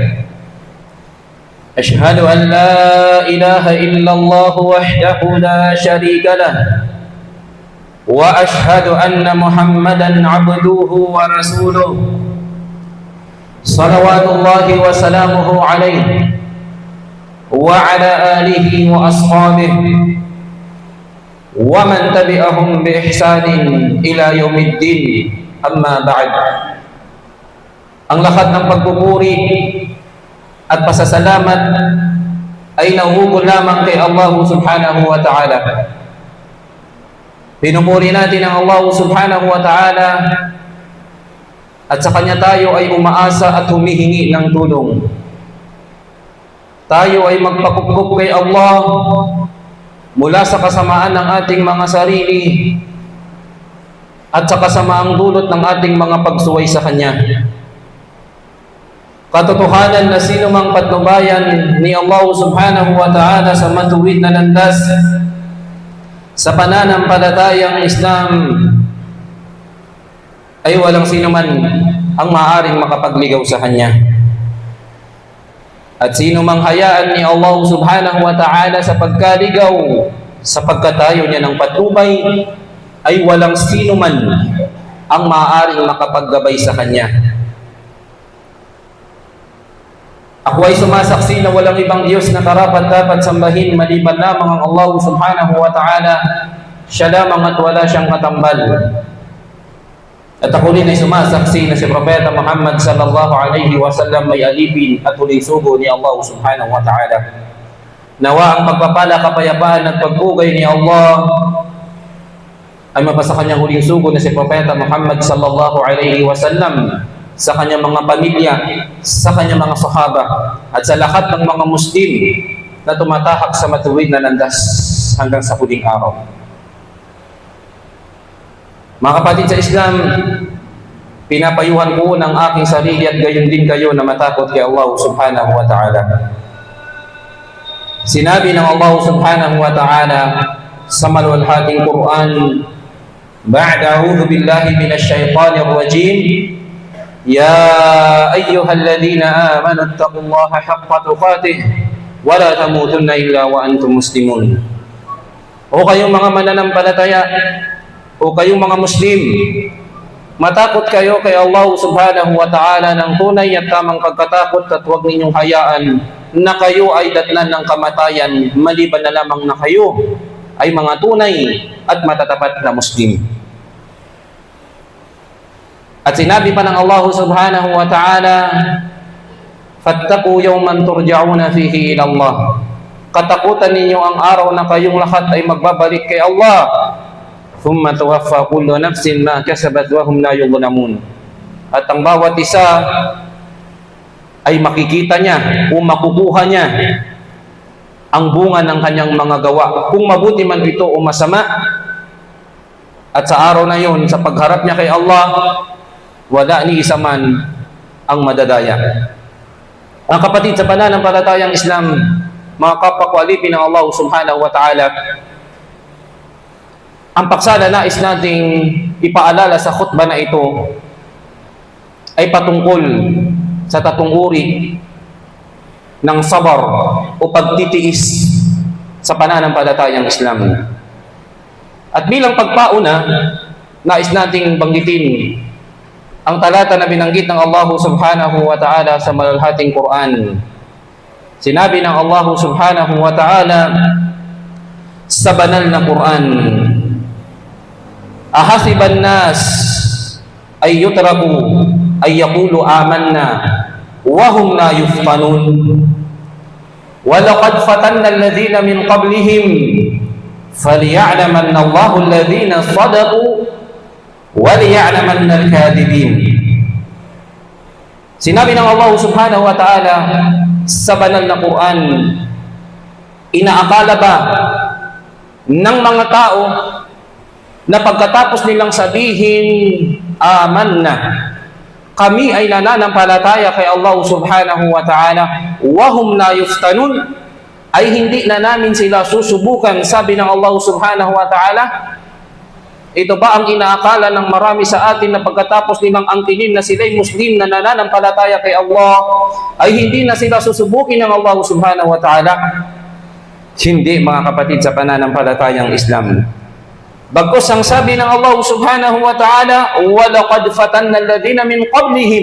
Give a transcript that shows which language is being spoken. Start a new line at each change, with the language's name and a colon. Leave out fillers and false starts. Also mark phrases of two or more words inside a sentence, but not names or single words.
Arabic: أشهد أن لا إله إلا الله وحده لا شريك له وأشهد أن محمدا عبده ورسوله صلوات الله وسلامه عليه وعلى آله وأصحابه ومن تبعهم بإحسان إلى يوم الدين. أما بعد.
Filipino: Ang lahat ng pagpupuri at pasasalamat ay nauugol lamang kay Allah
Arabic: سبحانه وتعالى.
Filipino: Pinupuri natin ang Allah
Arabic: سبحانه وتعالى
Filipino: at sa Kanya tayo ay umaasa at humihingi ng tulong. Tayo ay magpakupkup kay Allah mula sa kasamaan ng ating mga sarili at sa kasamaang dulot ng ating mga pagsuway sa Kanya. Katotohanan na sino mang patnubayan ni Allah
Arabic: سبحانه وتعالى
Filipino: sa matuwid na landas sa pananampalatayang Islam ay walang sino man ang maaaring makapagligaw sa Kanya. At sino mang hayaan ni Allah
Arabic: سبحانه وتعالى
Filipino: sa pagkaligaw sa pagkatayo niya ng patnubay ay walang sino man ang maaaring makapaggabay sa Kanya. Ako ay sumasaksi na walang ibang Diyos na karapat-dapat sambahin maliban lamang ang Allah
Arabic: سبحانه وتعالى.
Filipino: Siya lamang at wala siyang katambal. At ako rin ay sumasaksi na si Propeta Muhammad
Arabic: صلى الله عليه وسلم
Filipino: ay alipin at huling sugo ni Allah
Arabic: سبحانه وتعالى.
Filipino: Nawa ang pagpapala, kapayapaan at pagpugay ni Allah ay mapasa kanyang huling sugo na si Propeta Muhammad
Arabic: صلى الله عليه وسلم,
Filipino: sa kanyang mga pamilya, sa kanyang mga sahaba, at sa lahat ng mga Muslim na tumatahak sa matuwid na landas hanggang sa huling araw. Mga kapatid sa Islam, pinapayuhan ko ng aking sarili at gayon din kayo na matakot kay Allah
Arabic: سبحانه وتعالى.
Filipino: Sinabi ng Allah
Arabic: سبحانه وتعالى
Filipino: sa maluwalhating Quran,
Arabic: بعد أعوذ بالله من الشيطان الرجيم, يا أيها الذين آمنوا اتقوا الله حق تقاته ولا تموتن إلا وأنتم مسلمون.
Filipino: O kayong mga mananampalataya, o kayong mga Muslim, matakot kayo kay Allah
Arabic: سبحانه وتعالى
Filipino: ng tunay at tamang pagkatakot, at huwag ninyong hayaan na kayo ay datnan ng kamatayan maliban na lamang na kayo ay mga tunay at matatapat na Muslim. At sinabi pa ng Allah
Arabic: سبحانه وتعالى, فاتقوا يوما ترجعون فيه إلى الله.
Filipino: Katakutan ninyo ang araw na kayong lahat ay magbabalik kay Allah.
Arabic: ثم توفى كل نفس ما كسبت وهم لا يظلمون.
Filipino: At ang bawat isa ay makikita niya o makukuha niya ang bunga ng kanyang mga gawa, kung mabuti man ito o masama. At sa araw na yun, sa pagharap niya kay Allah, wala ni isa man ang madadaya. Ang kapatid sa pananampalatayang Islam, mga kapwa ko alipin ng Allah
Arabic: سبحانه وتعالى,
Filipino: ang paksala nais nating ipaalala sa khutbah na ito ay patungkol sa tatong uri ng sabar o pagtitiis sa pananampalatayang Islam. At bilang pagpauna, nais nating banggitin ang talata na binanggit ng Allah
Arabic: سبحانه وتعالى
Filipino: sa malalhating Quran. Sinabi ng Allah
Arabic: سبحانه وتعالى
Filipino: sa banal na Quran,
Arabic: أحسب الناس أن يتركوا أن يقولوا آمنا وهم لا يفتنون ولقد فتنا الذين من قبلهم فليعلمن الله الذين صدقوا وَلِيَعْلَمَنَّ الْكَاذِبِينَ.
Filipino: Sinabi ng Allah
Arabic: سبحانه وتعالى
Filipino: sa banal na Quran, inaakala ba ng mga tao na pagkatapos nilang sabihin, amanna, kami ay nananampalataya kay Allah subhanahu wa ta'ala,
Arabic: وهم لا يفتنون,
Filipino: ay hindi na namin sila susubukan, sabi ng Allah
Arabic: سبحانه وتعالى?
Filipino: Ito ba ang inaakala ng marami sa atin na pagkatapos nilang angkinin na sila'y Muslim na nananampalataya kay Allah, ay hindi na sila susubukin ng Allah
Arabic: سبحانه وتعالى?
Filipino: Hindi, mga kapatid, sa pananampalatayang Islam. Bagkus ang sabi ng Allah
Arabic: سبحانه وتعالى, وَلَقَدْ فَتَنَّ الَّذِينَ مِنْ قَبْلِهِمْ.